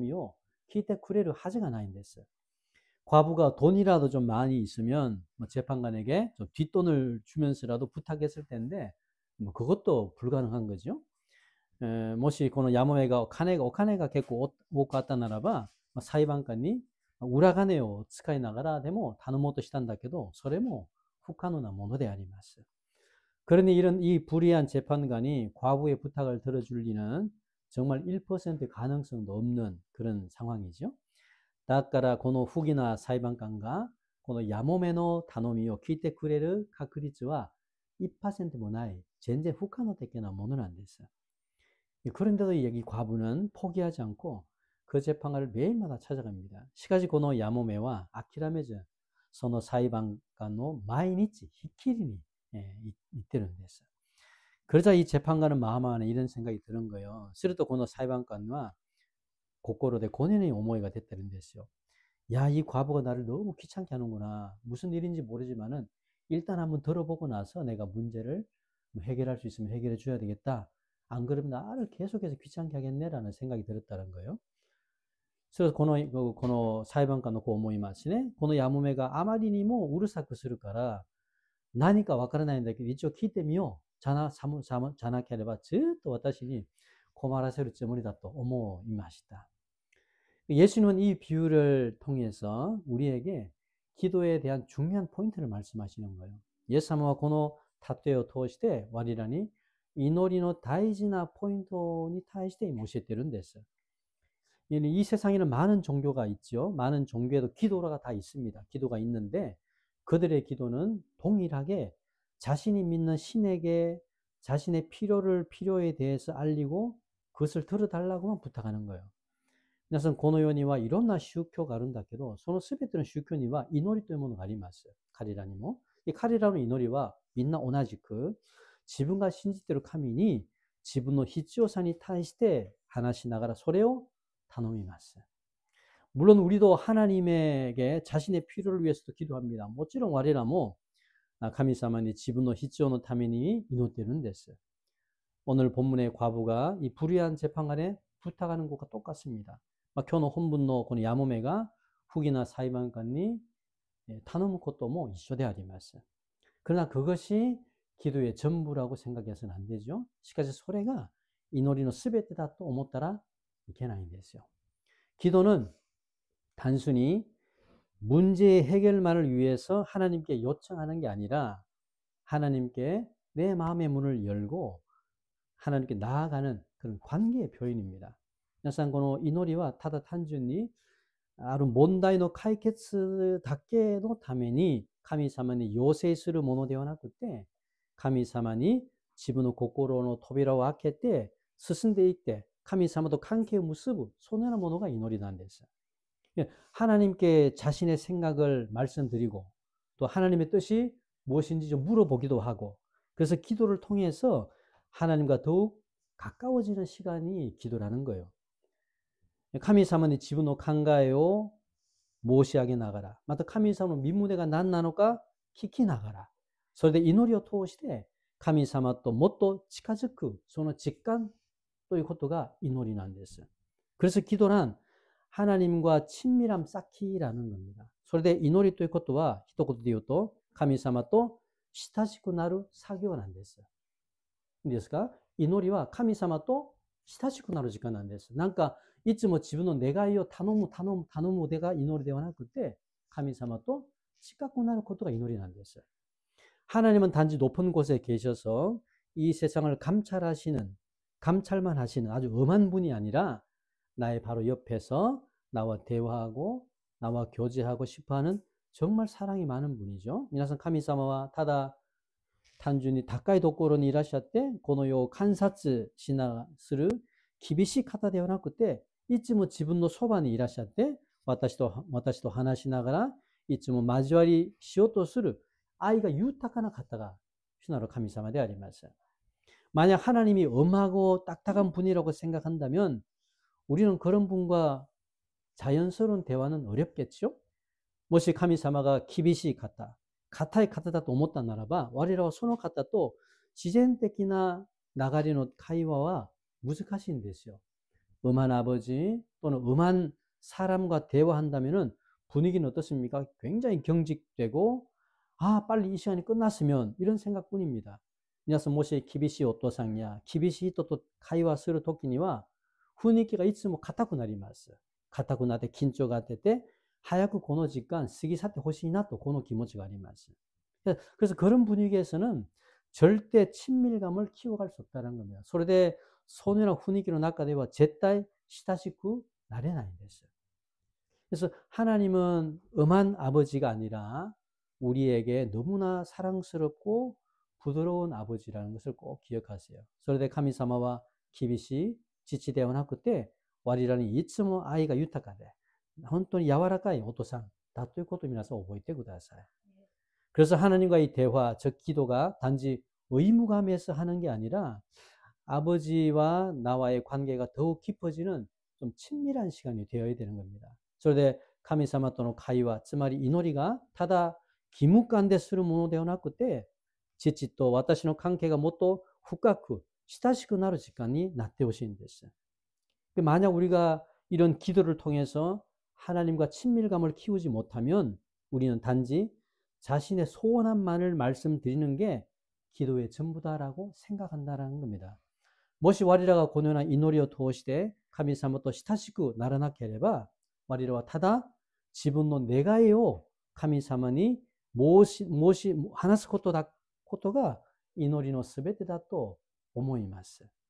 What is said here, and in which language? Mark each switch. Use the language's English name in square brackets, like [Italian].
[Japanese] だからソネナ裁判官が何の力がないこのヤモメの頼みを聞いてくれるはずがないんです。 [Korean] 과부가 돈이라도 좀 많이 있으면 재판관에게 좀 뒷돈을 주면서라도 부탁했을 텐데 그것도 불가능한 거죠. [Japanese] もしこのヤモメが お金が結構多かったならば裁判官に裏金を使いながらでも頼もうとしたんだけどそれも不可能なものであります。 [Korean] 그러니 이런 이 불의한 재판관이 과부의 부탁을 들어줄 리는 정말 1% 가능성도 없는 그런 상황이죠. [Japanese] だからこの不義な裁判官がこのヤモメの頼みを聞いてくれる確率は 1%もない全然不可能的なものなんです。 [Korean] 그런데도 이 과부는 포기하지 않고 그 재판관을 매일마다 찾아갑니다. [Japanese] しかしこのヤモメは 諦めず その裁判官の毎日ひっきりに言ってるんです。 [Korean] 그러자 이 재판관은 마음 안에 이런 생각이 드는 거예요. [Japanese] するとこの 裁判官は [Korean] 고꼬로대 고뇌의 오모이가 됐다는 데서요. 야, 이 과부가 나를 너무 귀찮게 하는구나. 무슨 일인지 모르지만은 일단 한번 들어보고 나서 내가 문제를 해결할 수 있으면 해결해 줘야 되겠다. 안 그러면 나를 계속해서 귀찮게 하겠네라는 생각이 들었다는 거예요. 그래서 [Japanese] この裁判官のこう思いますね。このヤモメがあまりにもうるさくするから何かわからないんだけど一応聞いてみよう。じゃなければずっと私に困らせるつもりだと思いました。 [Korean] 예수님은 이 비유를 통해서 우리에게 기도에 대한 중요한 포인트를 말씀하시는 거예요. [Japanese] イエス様はこの例えを通して我らに祈りの大事なポイントに対して教えているんです。 [Korean] 이 세상에는 많은 종교가 있죠. 많은 종교에도 기도가 다 있습니다. 기도가 있는데 그들의 기도는 동일하게 자신이 믿는 신에게 자신의 필요에 대해서 알리고 그것을 들어달라고만 부탁하는 거예요. [Japanese] 皆さんこの世にはいろんな宗教があるんだけどその全ての宗教には祈りというものがあります。彼らにも彼らの祈りはみんな同じく自分が信じている神に自分の必要さに対して話しながらそれを頼みます。 [Korean] 물론 우리도 하나님에게 자신의 필요를 위해서도 기도합니다. [Japanese] もちろん我らも神様に自分の必要のために祈っているんです。 [Korean] 오늘 본문의 과부가 이 불의한 재판관에 부탁하는 것과 똑같습니다. [Japanese] 今日の本文のこのヤモメが不義な裁判官に頼むことも一緒であります。 [Korean] 그러나 그것이 기도의 전부라고 생각해서는 안 되죠. [Japanese] しかしそれが祈りの全てだと思ったらいけないんですよ。 [Korean] 기도는 단순히 문제의 해결만을 위해서 하나님께 요청하는 게 아니라 하나님께 내 마음의 문을 열고 하나님께 나아가는 그런 관계의 표현입니다. [Japanese] 皆さんこの祈りはただ単純にある問題の解決だけのために神様に要請するものではなくて神様に自分の心の扉を開けて進んでいって神様と関係を結ぶそのようなものが祈りなんです。 [Korean] 하나님께 자신의 생각을 말씀드리고 또 하나님의 뜻이 무엇인지 좀 물어보기도 하고 그래서 기도를 통해서 하나님과 더욱 가까워지는 시간이 기도라는 거예요. [Japanese] 神様に自分の考えを申し上げながらまた神様の身旨が何なのか聞きながらそれで祈りを通して神様ともっと近づくその実感ということが祈りなんです。 [Korean] 그래서 기도란 하나님과 친밀함 쌓기라는 겁니다. [Japanese] それで祈りということは一言で言うと神様と親しくなる作業なんです。いいですか？祈りは神様と親しくなる時間なんです。なんかいつも自分の願いを頼むが祈りではなくて神様と近くなることが祈りなんです。 [Korean] 하나님은 단지 높은 곳에 계셔서 이 세상을 감찰하시는 감찰만 하시는 아주 엄한 분이 아니라 나의 바로 옆에서 나와 대화하고 나와 교제하고 싶어하는 정말 사랑이 많은 분이죠. [Japanese] 미나상 카미사마와 타다 단준히 다카이 도코로にいらっしゃって、この世を観察しなする厳しい方ではなくて、いつも自分のそばにいらっしゃって、私と話しながら、いつも交わりしようとする愛が豊かな方が主なる神様であります。 [Korean] 만약 하나님이 엄하고 딱딱한 분이라고 생각한다면 우리는 그런 분과 자연스러운 대화는 어렵겠죠? [Japanese] もし神様が厳しい方、硬い方だと思ったならば、我らはその方と自然的な流れの会話は難しいんですよ。 [Korean] 음한 아버지 또는 음한 사람과 대화한다면 분위기는 어떻습니까? 굉장히 경직되고 빨리 이 시간이 끝났으면 이런 생각뿐입니다. [Japanese] 皆さんもし厳しいお父さんや厳しい人と会話するときには雰囲気がいつも硬くなります。硬くなって緊張が出て早くこの時間過ぎ去ってほしいなとこの気持ちがあります。 [Korean] 그래서 그런 분위기에서는 절대 친밀감을 키워갈 수 없다는 겁니다. [Japanese] それでそのような雰囲気の中では絶対親しくなれないんです。 [Korean] 그래서 하나님은 엄한 아버지가 아니라 우리에게 너무나 사랑스럽고 부드러운 아버지라는 것을 꼭 기억하세요. [Japanese] それで神様は厳しい父ではなくて我らにいつも愛が豊かで本当に柔らかいお父さんだということを皆さん覚えてください。 [Korean] 그래서 하나님과의 대화, 즉 기도가 단지 의무감에서 하는 게 아니라 아버지와 나와의 관계가 더욱 깊어지는 좀 친밀한 시간이 되어야 되는 겁니다. [Japanese] それで神様との会話、つまり祈りがただ義務感でするものではなくて父と私の関係がもっと深く親しくなる時間になってほしいんです。 [Korean] 만약 우리가 이런 기도를 통해서 하나님과 친밀감을 키우지 못하면 우리는 단지 자신의 소원만을 말씀드리는 게 기도의 전부다라고 생각한다는 겁니다. [Japanese] もし我らがこのような祈りを通して神様と親しくならなければ我らはただ自分の願いを神様に話すことが祈りのすべてだと思います。